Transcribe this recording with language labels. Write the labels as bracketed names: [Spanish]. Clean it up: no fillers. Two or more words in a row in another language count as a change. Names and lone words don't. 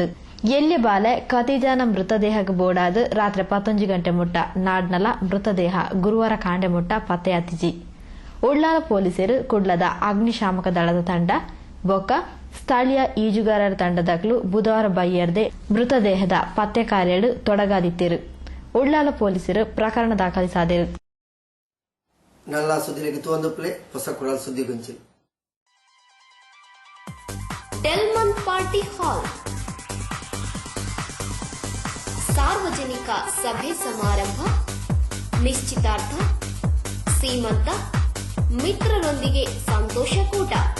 [Tulu] ಎಲ್ಯ ಬಾಲೆ ಖದೀಜಾನ ಮೃತದೇಹಕ್ಕೆ ಬೋಡಾದು ರಾತ್ರಿ 11 ಗಂಟೆ ಮುಟ್ಟ ನಾಡ್ನಲ ಮೃತದೇಹ ಗುರುವಾರ ಕಾಂಡೆ ಮುಟ್ಟ ಪತ್ತೆಯಾತಿಜಿ. ಉಳ್ಳಾಲ ಪೊಲೀಸರು ಕುಡ್ಲದ ಅಗ್ನಿಶಾಮಕ ದಳದ ತಂಡ ಬೊಕ್ಕ ಸ್ಥಳೀಯ ಈಜುಗಾರರ ತಂಡದಾಗಲು ಬುಧವಾರ ಬೈಯರ್ದೆ ಮೃತದೇಹದ ಪತ್ತೆ ಕಾರ್ಯಡು ತೊಡಗಾದಿತ್ತಿರು. ಉಳ್ಳಾಲ ಪೊಲೀಸರು ಪ್ರಕರಣ ದಾಖಲಿಸಾದರು. ನಲ್ಲ ಸುದ್ದಿಗೆ ತೋಂದು ಪ್ಲೇ ಹೊಸ ಕುರಲ್ ಸುದ್ದಿ ಗುಂಚಿಲ್. [Kannada] ಡೆಲ್ಮನ್ ಪಾರ್ಟಿ ಹಾಲ್ ಸಾರ್ವಜನಿಕ ಸಭೆ ಸಮಾರಂಭ, ನಿಶ್ಚಿತಾರ್ಥ, ಸೀಮಂತ, ಮಿತ್ರರೊಂದಿಗೆ ಸಂತೋಷಕೂಟ,